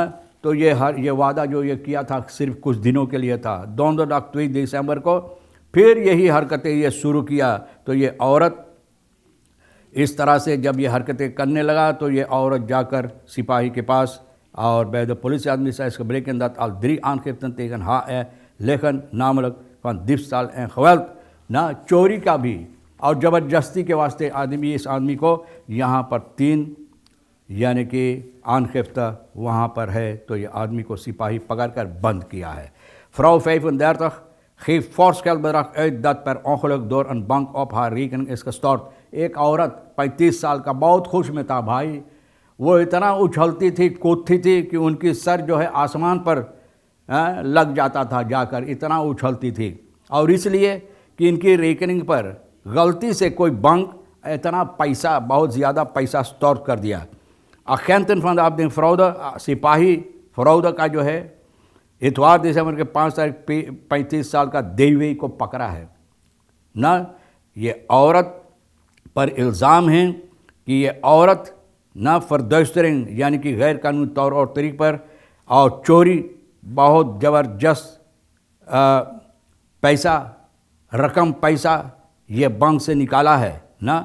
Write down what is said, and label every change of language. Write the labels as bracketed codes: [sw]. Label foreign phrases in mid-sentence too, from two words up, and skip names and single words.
[hi] तो ये वादा जो ये किया था सिर्फ कुछ दिनों के लिए था। 2 दिसंबर को फिर यही हरकतें ये शुरू किया। तो ये औरत इस तरह से जब ये हरकतें करने लगा तो ये औरत जाकर सिपाही के पास और [nl] bij de politieadministratie is gebleken dat al 3 aangiften tegen HR liggen, namelijk van diefstal en geweld, [hi] ना चोरी का भी और ज़बरदस्ती के वास्ते आदमी इस आदमी को यहाँ पर 3 यानी कि आनखिफ्ता वहाँ पर है। तो ये आदमी को सिपाही पकड़ कर बंद किया है। [nl] Vrouw 35 geeft fors geldbedrag uit dat per ongeluk door een bank op haar rekening is gestort। [hi] एक औरत 35 साल का बहुत खुश में था भाई, वो इतना उछलती थी कूदती थी कि उनकी सर जो है आसमान पर लग जाता था जाकर, इतना उछलती थी। और इसलिए कि इनकी रेकनिंग पर गलती से कोई बैंक इतना पैसा, बहुत ज़्यादा पैसा स्टोर कर दिया। [nl] Agenten van de afdeling fraude, [hi] सिपाही फ्रॉड का जो है इतवार दिसंबर के 5 तारीख 35 साल का देवी को पकड़ा है न। ये औरत पर इल्ज़ाम है कि ये औरत न फरदौस्तरिंग यानी कि गैर कानूनी तौर और तरीक़ पर और चोरी बहुत ज़बरदस्त पैसा रकम पैसा ये बैंक से निकाला है ना।